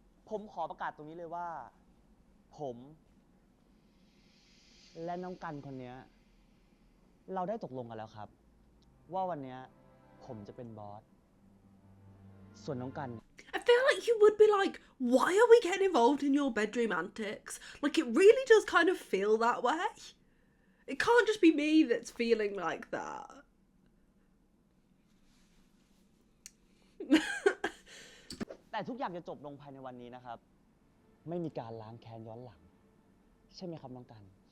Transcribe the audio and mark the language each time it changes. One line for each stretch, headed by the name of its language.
Thai: ผมขอประกาศตรงนี้เลยว่า ผม และน้องกันคนเนี้ย เราได้ตกลงกันแล้วครับ ว่าวันเนี้ยผมจะเป็นบอส ส่วนน้องกัน
English: I feel like you would be like, why are we getting involved in your bedroom antics? Like, it really does kind of feel that way. It can't just be me that's feeling like that.
Thai: แต่ทุกอย่างจะจบลงภายในวันนี้นะครับ ไม่มีการล้างแค้นย้อนหลัง ใช่ไหมครับน้องกัน